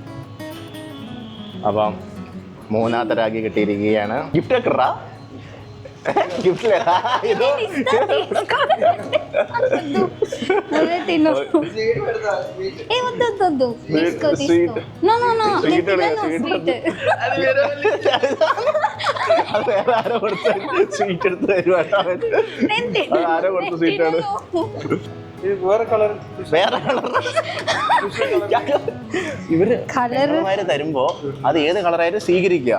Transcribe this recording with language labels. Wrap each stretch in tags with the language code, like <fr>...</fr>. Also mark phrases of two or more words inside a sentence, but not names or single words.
<ml>അപ്പം മൂന്നാമത്തെ രാഗി കിട്ടിയിരിക്കുകയാണ്. ഗിഫ്റ്റ് ഒക്കെ ഇറാ.</ml> <te>గిఫ్ట్ ఇది అదే తిను ఏ వద్దు వద్దు తీసుకో తీసుకో</te> <en>no no no</en> <te>Sweet స్వీట్</te> <ml>അത് വേറെ അത് വേറെ ആരോ കൊടുത്ത് സ്വീറ്റ് എടുത്ത് തരുവാട്ടോ അത് ആരോ കൊടുത്ത സ്വീറ്റാണ് വേറെ കളർ ഇവര് കളറുമാര് തരുമ്പോ അത് ഏത് കളറായാലും സ്വീകരിക്കുക.</ml>